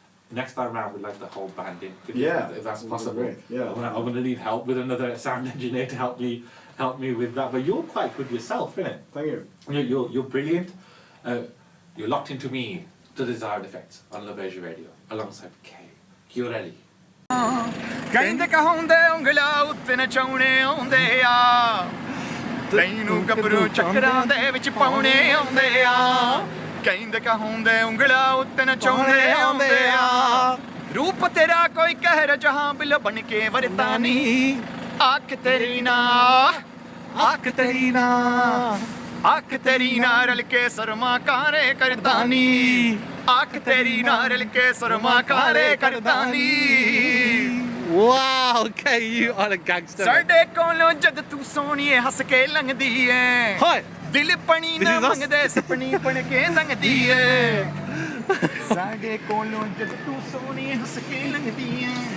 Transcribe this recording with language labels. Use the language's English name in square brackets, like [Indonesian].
[English] Next time round, we'd like the whole band in. If that's possible. Great. Yeah. I'm going to need help with another sound engineer to help me with that. But you're quite good yourself, innit? Thank you. You're brilliant. You're locked into me, the desired effects on Luv Asia Radio, alongside K. Kiureli. [Punjabi] ਕਹਿੰਦੇ ਕਹਾਉਂਦੇ ਉਂਗਲਾ ਉੱਤੇ ਨਚਾਉਣੇ ਆਉਂਦੇ ਆ ਤੈਨੂੰ ਗੱਭਰੂ ਚੱਕਰਾਂ ਦੇ ਵਿੱਚ ਪਾਉਣੇ ਆਉਂਦੇ ਆ ਕਹਿੰਦੇ ਕਹਾਉਂਦੇ ਉਂਗਲਾ ਉੱਤੇ ਨਚਾਉਣੇ ਆਉਂਦੇ ਆ ਰੂਪ ਤੇਰਾ ਕੋਈ ਕਹਿਰ ਜਹਾਂ ਬਿਲ ਬਣ ਕੇ ਵਰਤਾਨੀ ਅੱਖ ਤੇਰੀ ਨਾ ਅੱਖ ਤੇਰੀ ਨਾ ਅੱਖ ਤੇਰੀ ਨਾਲ ਰਲ ਕੇ ਸਰਮਾ ਕਾਰੇ ਕਰਦਾਨੀ ਅੱਖ ਤੇਰੀ ਨਾਲ ਰਲ ਕੇ Sharma ਕਾਰੇ ਕਰਦਾਨੀ [English] Wow, okay, you are a gangster. [Punjabi] ਸਾਡੇ ਕੋਲੋਂ ਜਦ ਤੂੰ ਸੋਹਣੀਏ ਹੱਸ ਕੇ ਲੰਘਦੀ ਏ [English] Hi. [Punjabi] ਦਿਲ ਪਣੀ ਨਾ ਮੰਗਦੇ ਸੁਪਨੀ ਬਣ ਕੇ ਲੰਘਦੀ ਏ ਸਾਡੇ ਕੋਲੋਂ ਜਦ ਤੂੰ ਸੋਹਣੀਏ ਹੱਸ ਕੇ ਲੰਘਦੀ ਏ